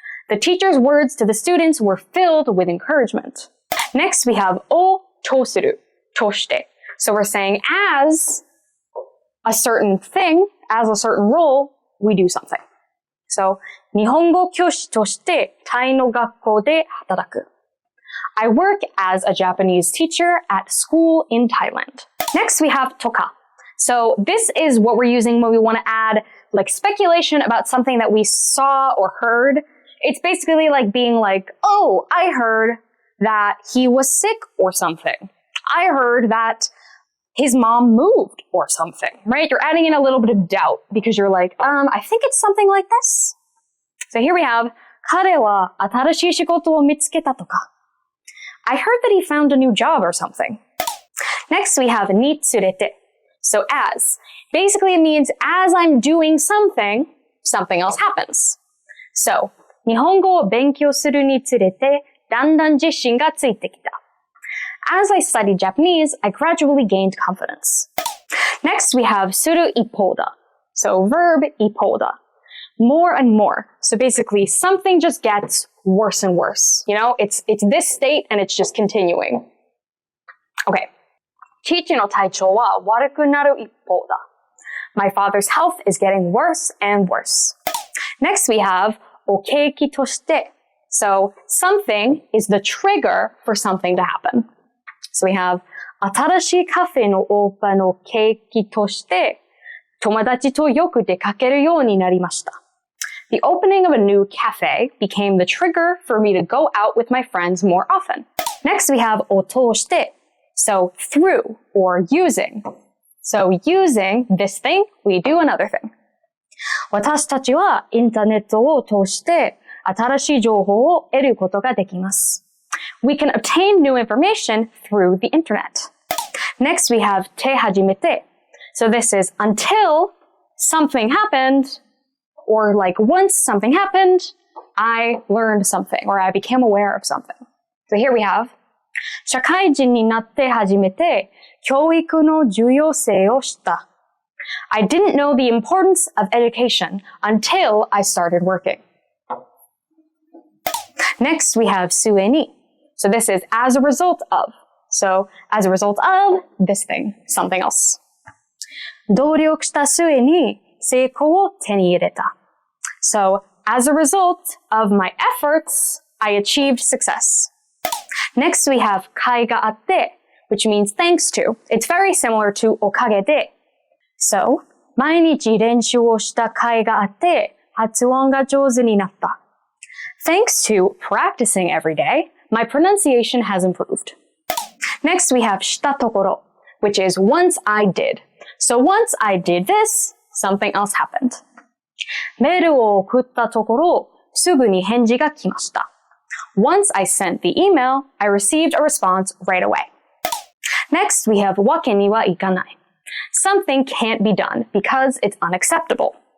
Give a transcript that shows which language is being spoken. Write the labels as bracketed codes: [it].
[en] The teacher's words to the students were filled with encouragement. Next we have をとする, として. So we're saying as a certain thing, as a certain role, we do something. [ja] So 日本語教師としてタイの学校で働く. [en] I work as a Japanese teacher at school in Thailand. Next we have とか. So this is what we're using when we want to add like speculation about something that we saw or heard. It's basically like being like, oh, I heard that he was sick or something. I heard that his mom moved or something, right? You're adding in a little bit of doubt because you're like, I think it's something like this. So here we have, [ja] 彼は新しい仕事を見つけたとか. [en] I heard that he found a new job or something. Next, we have につれて. So as. Basically, it means as I'm doing something, something else happens. [ja] So, 日本語を勉強するにつれて、だんだん自信がついてきた. [en] As I studied Japanese, I gradually gained confidence. Next, we have する一方だ. So, verb 一方だ.More and more. So basically, something just gets worse and worse. You know, it's this state and it's just continuing. Okay. [ja] 父の体調は悪くなる一方だ. [en] My father's health is getting worse and worse. Next, we have お契機として. So something is the trigger for something to happen. [ja] So we have 新しいカフェのオープンの契機として友達とよく出かけるようになりました. [en] The opening of a new cafe became the trigger for me to go out with my friends more often. Next, we have を通して. So through or using. So using this thing, we do another thing. [ja] 私たちはインターネットを通して新しい情報を得ることができます. [en] We can obtain new information through the internet. Next, we have て始めて. So this is until something happened, or like once something happened, I learned something, or I became aware of something. [ja] So here we have 社会人になって初めて教育の重要性を知った. [en] I didn't know the importance of education until I started working. Next, we have 末に. So this is as a result of. So as a result of this thing, something else. [ja] 努力した末に成功を手に入れた. [en] So as a result of my efforts, I achieved success. Next, we have 甲斐があって, which means thanks to. It's very similar to おかげで. [ja] So, 毎日練習をした甲斐があって、発音が上手になった. [en] Thanks to practicing every day, my pronunciation has improved. Next, we have したところ, which is once I did. So once I did this, something else happened. [ja] メールを送ったところ、すぐに返事が来ました. [en] Once I sent the email, I received a response right away. Next, we have わけにはいかない. Something can't be done because it's unacceptable.